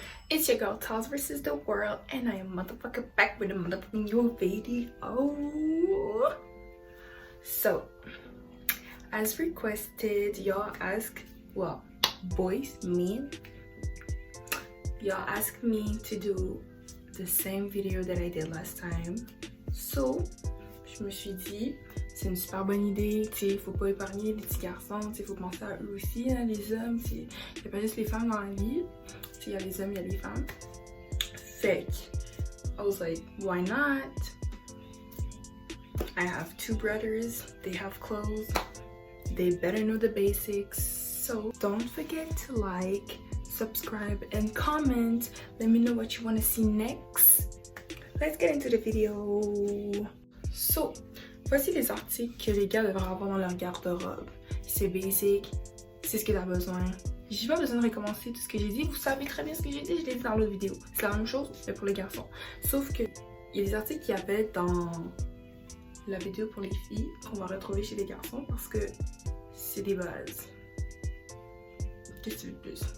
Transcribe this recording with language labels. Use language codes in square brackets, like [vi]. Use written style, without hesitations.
[en] It's your girl Tals versus the world, and I am motherfucking back with a motherfucking new video. So, as requested, y'all ask, well, boys, me, y'all asked me to do the same video that I did last time. [fr] So, je me suis dit, c'est une super bonne idée, tu sais, faut pas épargner les petits garçons, tu sais, faut penser à eux aussi, hein, les hommes, tu sais, y a pas juste les femmes dans la vie. Il y a les hommes, il y a les femmes. [en] Fait I was like, why not? I have two brothers, they have clothes, they better know the basics. So don't forget to like, subscribe, and comment. Let me know what you want to see next. Let's get into the video. [fr] So, voici les articles que les gars devraient avoir dans leur garde-robe. C'est basic, c'est ce que tu as besoin. J'ai pas besoin de recommencer tout ce que j'ai dit, vous savez très bien ce que j'ai dit, je l'ai dit dans l'autre vidéo. C'est la même chose, mais pour les garçons. Sauf que il y a des articles qu'il y avait dans la vidéo pour les filles qu'on va retrouver chez les garçons parce que c'est des bases. Qu'est-ce que tu veux de plus?